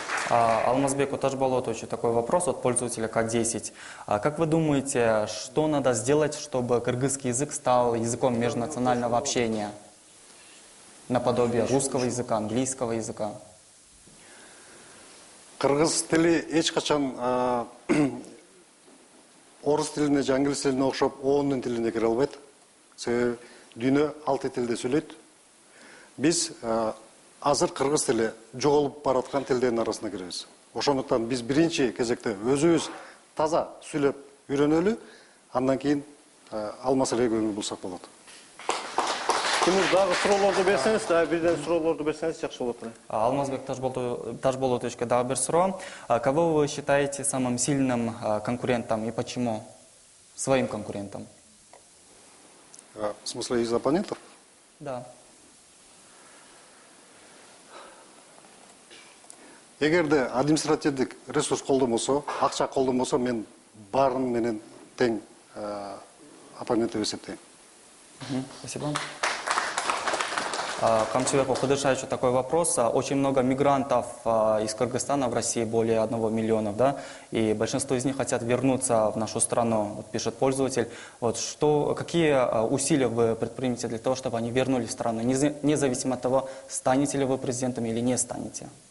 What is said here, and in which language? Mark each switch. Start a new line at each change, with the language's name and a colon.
Russian: Алмазбеку Тажболотовичу такой вопрос от пользователя К10. Как вы думаете, что надо сделать, чтобы кыргызский язык стал языком межнационального общения? Наподобие русского языка, английского языка?
Kyrgyz: Кыргыз тили эч качан орус тилине же англис тилине окшоп оонун тилине кире албайт. Себеби дүйнө 6 тилде сүйлөйт. Биз азыр кыргыз тили жоголуп бараткан тилдердин арасына киребиз. Ошондуктан биз биринчи кезекте өзүбүз таза сүйлөп үйрөнөлү, андан кийин ал маселеге көңүл бурсак болот. Тимур, дагы суроолорду берсеңиз, бирден суроолорду берсеңиз жакшы болот. Алмазбек Тажболотовичке дагы бир суроо.
Russian: Кого вы считаете самым сильным конкурентом и почему? Своим конкурентом. В смысле, из оппонентов? Да.
Kyrgyz: Эгерде административдик ресурс колдонбосо, акча колдонбосо, мен баарын менен тең оппонент деп эсептейм.
Russian: Спасибо. Камчыбеку Кадыршаевичу такой вопрос. Очень много мигрантов из Кыргызстана в России, более 1 миллиона, да, и большинство из них хотят вернуться в нашу страну, вот пишет пользователь. Вот какие усилия вы предпримете для того, чтобы они вернулись в страну, независимо от того, станете ли вы президентом или не станете?